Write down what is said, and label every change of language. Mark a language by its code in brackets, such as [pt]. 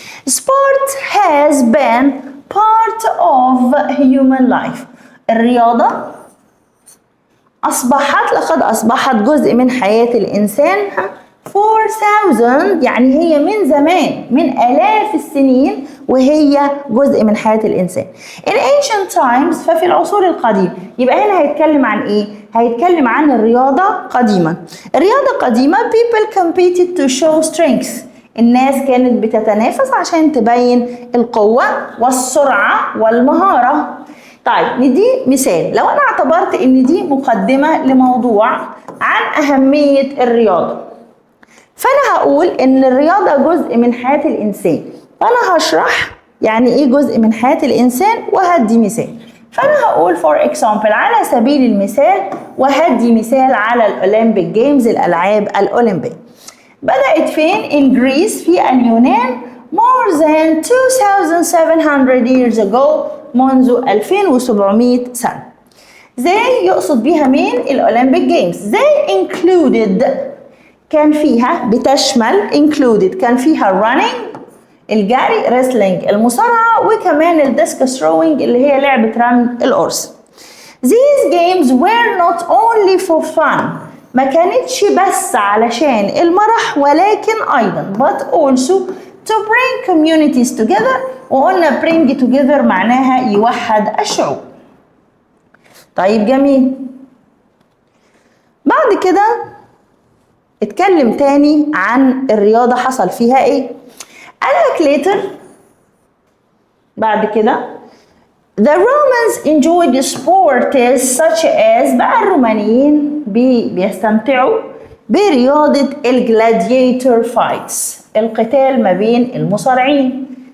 [en] Sport has been part of human life. [ar] الرياضة لقد أصبحت جزء من حياة الإنسان 4000 يعني هي من زمان، من آلاف السنين وهي جزء من حياة الإنسان. [en] In ancient times [ar] ففي العصور القديمة. يبقى هنا هيتكلم عن إيه؟ هيتكلم عن الرياضة قديما. الرياضة قديمة [en] people competed to show strength. [ar] الناس كانت بتتنافس عشان تبين القوة والسرعة والمهارة. طيب ندي مثال. لو أنا اعتبرت إن دي مقدمة لموضوع عن أهمية الرياضة، فأنا هقول إن الرياضة جزء من حياة الإنسان، وأنا هشرح يعني إيه جزء من حياة الإنسان وهدي مثال. فأنا هقول [en] for example [ar] على سبيل المثال، وهدي مثال على الأولمبيك جيمز، الألعاب الأولمبية. بدأت فين؟ [en] in Greece [ar] في اليونان [en] more than 2700 years ago، [ar] منذ 2700 سنة. زي يقصد بيها مين؟ الأولمبيك جيمز. زي included كان فيها، بتشمل included كان فيها running الجري، wrestling المصارعة، وكمان الديسكس throwing اللي هي لعبة رمي القرص. [en] These games were not only for fun، [ar] ما كانتش بس علشان المرح، ولكن أيضا [en] but also to bring communities together. [ar] وقلنا bring together معناها يوحد الشعوب. طيب جميل. بعد كده اتكلم تاني عن الرياضة حصل فيها ايه. قالك later بعد كده [en] the Romans enjoyed sports such as، [ar] بقى الرومانيين بيستمتعوا برياضة الجلاديتور فايتس، القتال ما بين المصارعين.